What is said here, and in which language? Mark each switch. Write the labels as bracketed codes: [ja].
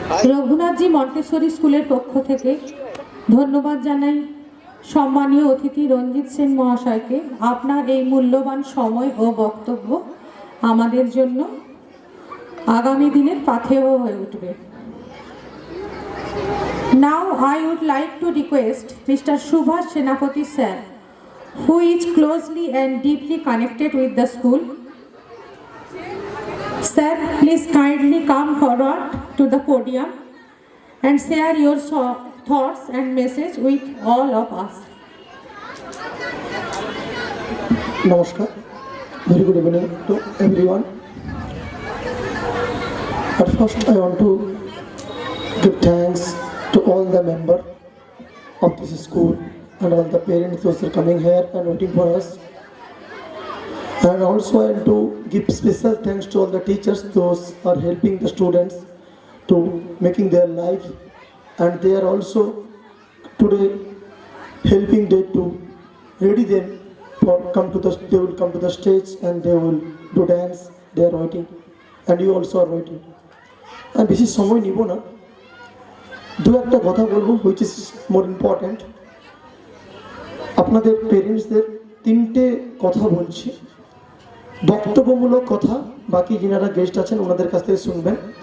[bn] রঘুনাথজি মন্টেশ্বরী স্কুলের পক্ষ থেকে ধন্যবাদ জানাই সম্মানীয় অতিথি রঞ্জিত সেন মহাশয়কে আপনার এই মূল্যবান সময় ও বক্তব্য আমাদের জন্য আগামী দিনের পাথেয় হয়ে উঠবে। [en] Now I would like to request Mr. Subhash Senapati sir, who is closely and deeply connected with the school. Sir, please kindly come forward to the podium and share your thoughts and message with all of us. Namaskar. Very good evening to everyone. At first, I want to give thanks to all the members of this school and all the parents who are coming here and waiting for us. And also, I want to give special thanks to all the teachers, those who are helping the students to making their life, and they are also today helping them to ready them for they will come to the stage and they will do dance. They are waiting, and you also are waiting. [bn] And বেশি সময় নিব না, দু একটা কথা বলবো [en] which is more important. [bn] আপনাদের পেরেন্টসদের তিনটে কথা বলছি, বক্তব্যমূলক কথা, বাকি যিনারা গেস্ট আছেন ওনাদের কাছ থেকে শুনবেন।